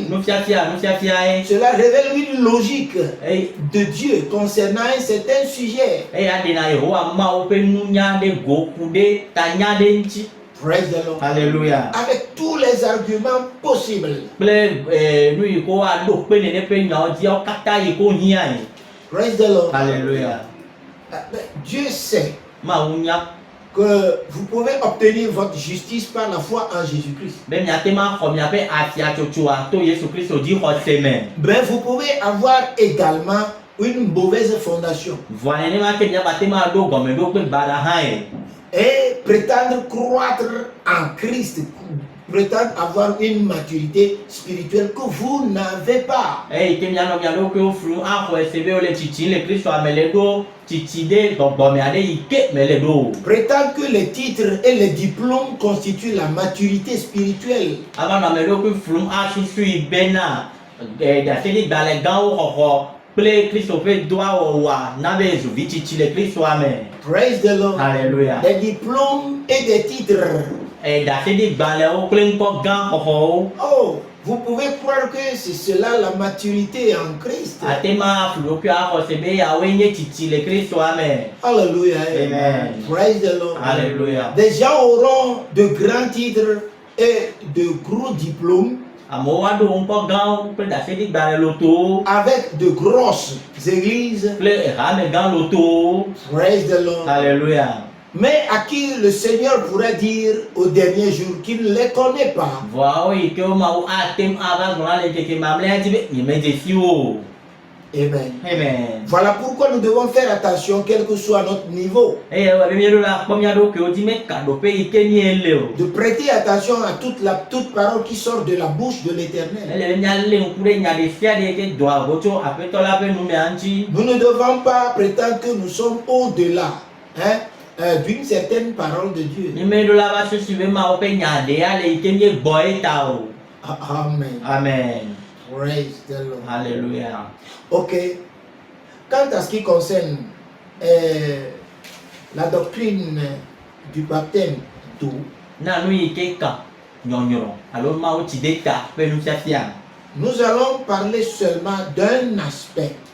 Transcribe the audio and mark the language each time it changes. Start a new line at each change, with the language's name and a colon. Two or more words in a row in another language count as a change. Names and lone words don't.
Ewe: Nufiafia ye.
French: Cela révèle une logique
Ewe: Eye
French: de Dieu concernant un certain sujet.
Ewe: aɖena Yehowa Mawu ƒe nunya ɖe go ku ɖe tanya ɖe ŋuti.
English: Praise the Lord.
French: Alléluia. Avec tous les arguments possibles.
Ewe: Kple nu yi ko aɖo kpe ne ƒe nyawo dziawo katã yi ko hiãe.
English: Praise the Lord.
French: Alléluia. Dieu sait
Ewe: Mawu nya
French: que vous pouvez obtenir votre justice par la foi en Jésus-Christ.
Ewe: be miate ma xɔ miaƒe afiatsotsoa to Yesu Kristo dzixɔse me.
French: Mais vous pouvez avoir également une mauvaise fondation
Ewe: Vɔa nenema ke miabate ma ɖo gɔmeɖokpe baɖa hã ye.
French: et prétendre croître en Christ, prétendre avoir une maturité spirituelle que vous n'avez pas.
Ewe: Eyi ke mianɔ mia ɖokuiwo flu axɔ ese be wole tsitsi le Kristoa me le ɖo tsitsi ɖe gbɔgbɔme aɖe yi ke mele ɖo o.
French: Prétendre que les titres et les diplômes constituent la maturité spirituelle.
Ewe: Ava nɔ ame ɖokui flum asusui bena ɖaseɖigbalẽ gãwo xɔxɔ kple Kristo ƒe doa wɔwɔa na be zu vi tsitsi le Kristoa me.
English: Praise the Lord.
French: Alléluia. Des diplômes et des titres.
Ewe: Ɖaseɖigbalẽwo kple ŋkɔ gã xɔxɔwo.
French: Oh, vous pouvez croire que c'est cela la maturité en Christ.
Ewe: Ate ma flu ɖokui axɔ se be yawoe nye tsitsi le Kristoa me.
French: Alléluia. Amen.
English: Praise the Lord.
French: Alléluia. Des gens auront de grands titres et de gros diplômes
Ewe: Amewo aɖo ŋkɔ gãwo kple ɖaseɖigbalẽ lotowo
French: avec de grosses églises.
Ewe: kple hame gã lotowo.
English: Praise the Lord.
French: Alléluia. Mais à qui le Seigneur pourrait dire au dernier jour qu'il ne les connaît pas.
Ewe: Vɔawo yi ke Mawu ate ŋu ava gblɔ na le ŋkeke mamlɛa dzi be nyemedze si wo o. Amen. Amen.
French: Voilà pourquoi nous devons faire attention, quel que soit notre niveau, de prêter attention à toute parole qui sort de la bouche de l'Éternel. Nous ne devons pas prétendre que nous sommes au-delà d'une certaine parole de Dieu. Amen. Amen.
English: Praise the Lord. Hallelujah. Ok.
French: Quant à ce qui concerne la doctrine du baptême d'eau, nous allons parler seulement d'un aspect.